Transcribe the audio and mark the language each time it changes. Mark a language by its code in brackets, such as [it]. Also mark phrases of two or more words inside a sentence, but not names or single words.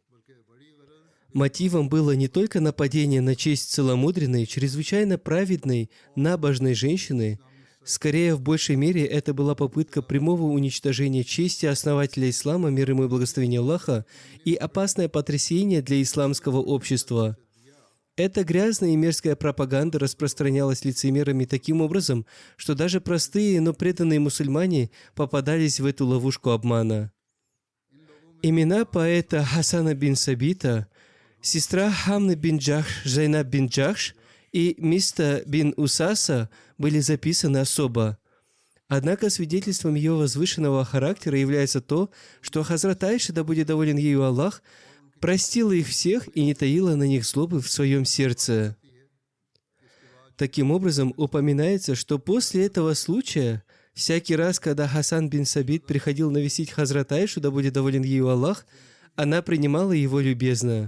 [ru] Мотивом было не только нападение на честь целомудренной, чрезвычайно праведной, набожной женщины, скорее, в большей мере, это была попытка прямого уничтожения чести основателя ислама, мир ему и благословение Аллаха, и опасное потрясение для исламского общества. Эта грязная и мерзкая пропаганда распространялась лицемерами таким образом, что даже простые, но преданные мусульмане попадались в эту ловушку обмана. Имена поэта Хасана бин Сабита, Сестра Хамны бин Джахш, Зайнаб бин Джахш и Миста бин Усаса были записаны особо. Однако свидетельством ее возвышенного характера является то, что Хазрат Айша, да будет доволен ею Аллах, простила их всех и не таила на них злобы в своем сердце. Таким образом, упоминается, что после этого случая, всякий раз, когда Хасан бин Сабит приходил навестить Хазрат Айшу, да будет доволен ею Аллах, она принимала его любезно.